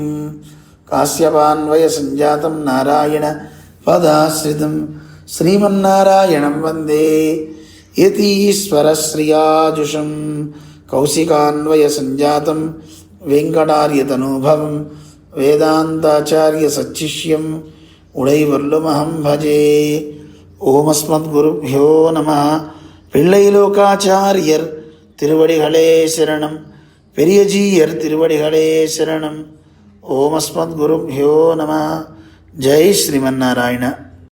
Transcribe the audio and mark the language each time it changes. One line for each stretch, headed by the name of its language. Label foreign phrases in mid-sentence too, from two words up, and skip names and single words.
Sanskrit: కాశ్యపాన్వయ సంజాతం నారాయణ పదాశ్రితం శ్రీమన్నారాయణం వందే యతీశ్వరశ్రియాజుషం. కౌశికాన్వయ సంజాతం వెంకటార్యతనూభవం వేదాంతాచార్య సచ్చిష్యం ఉడైవర్లుమహం భజే. ఓమస్మద్గురుభ్యో నమః.
Tamil: பிள்ளைலோகாச்சாரியர் திருவடிகளே சரணம். பெரியஜீயர் திருவடிகளே சரணம்.
Sanskrit: ஓம் அஸ்மத் குருப்யோ நம. ஜெய் ஸ்ரீமன்னாராயண.